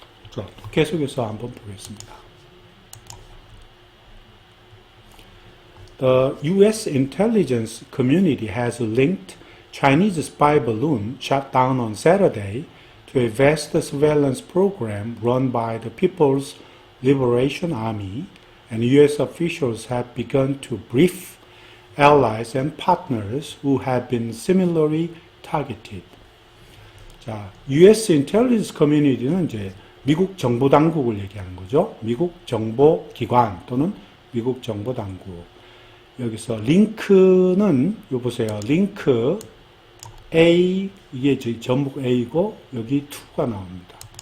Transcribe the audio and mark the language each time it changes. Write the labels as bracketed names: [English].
[Korean] 자, 계속해서 한번 보겠습니다. [English] The U.S. intelligence community has linked Chinese spy balloon shot down on Saturday to a vast surveillance program run by the People's Liberation Army, and U.S. officials have begun to brief allies and partners who have been similarly targeted. 자, U.S. intelligence community [Korean] 는 이제 미국 정보 당국을 얘기하는 거죠. 미국 정보 기관 또는 미국 정보 당국. 여기서 링크는 요 보세요. 링크 A 이게 전북 A고 여기 2가 나옵니다.